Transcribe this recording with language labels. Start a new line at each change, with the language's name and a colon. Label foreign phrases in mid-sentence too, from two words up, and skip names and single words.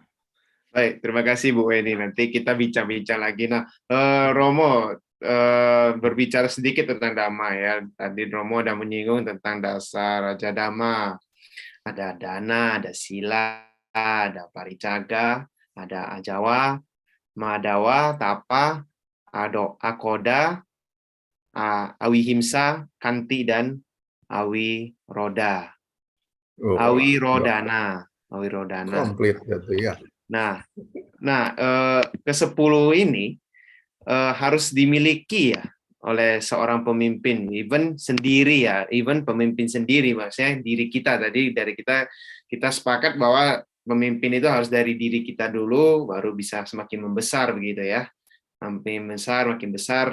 Indonesian: Baik, terima kasih Bu Weni. Nanti kita bincang-bincang lagi. Nah, Romo berbicara sedikit tentang Dhamma ya. Tadi Romo udah menyinggung tentang dasar Raja Dhamma. Ada dana, ada sila, ada paricaga, ada
Pali: ajawa, madawa, tapa, akoda, awihimsa,
Indonesian: kanti, dan awiroda. Oh, Awirodana. komplit gitu ya. Nah, ke-10 ini harus dimiliki ya oleh seorang pemimpin, even sendiri ya, even pemimpin sendiri, maksudnya diri kita tadi, dari kita sepakat bahwa pemimpin itu harus dari diri kita dulu, baru bisa semakin membesar begitu ya, makin besar.